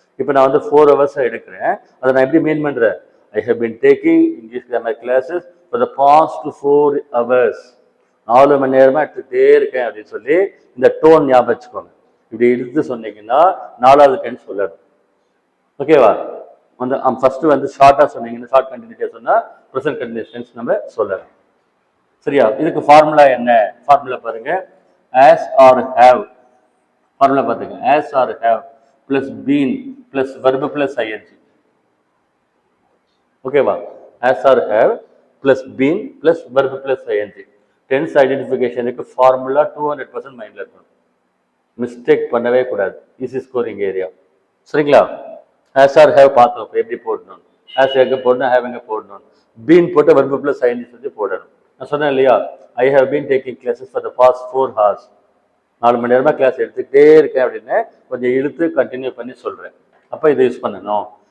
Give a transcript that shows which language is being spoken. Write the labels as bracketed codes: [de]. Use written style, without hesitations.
[ta] இப்போ நான் வந்து 4 ஹவர்ஸாக எடுக்கிறேன், அதை நான் எப்படி மீன் பண்ணுறேன், [en] I have been taking English grammar classes for the past 4 hours, [ta] 4 மணி நேரமாக எடுத்துக்கிட்டே இருக்கேன் அப்படின்னு சொல்லி இந்த டோன் ஞாபகம் வச்சுக்கோங்க. இப்படி இழுத்து சொன்னீங்கன்னா 4வது டென்ஸ் சொல்லணும். ஓகேவா? வந்து ஃபர்ஸ்ட் வந்து ஷார்ட்டாக சொன்னீங்கன்னா, ஷார்ட் கண்டினியூட்டியாக சொன்னால் ப்ரெசென்ட் கண்டினியூஸ் டென்ஸ் நம்ம சொல்லலாம். சரியா? இதுக்கு ஃபார்முலா என்ன? ஃபார்முலா பாருங்க, as or have. ஃபார்முலா பார்த்துங்க, as or have plus been plus verb plus ing. ஓகேவா? as or have plus been plus verb plus ing. Tense ஐடென்டிஃபிகேஷனுக்கு formula 200% மைண்ட்ல இருக்கணும், மிஸ்டேக் பண்ணவே கூடாது. Easy scoring area. சரிங்களா? as or have பார்த்தோம், எப்படி போடணும், as எங்கே போடணும், have எங்கே போடணும், been போட்டு verb பிளஸ் ing சொல்லி போடணும். நான் சொன்னேன் இல்லையா, [en] I have been taking classes for the past 4 hours, [ta] 4 மணி நேரமாக கிளாஸ் எடுத்துக்கிட்டே இருக்கேன் அப்படின்னு கொஞ்சம் இழுத்து கண்டினியூ பண்ணி சொல்கிறேன். அப்போ இதை யூஸ் பண்ணணும்.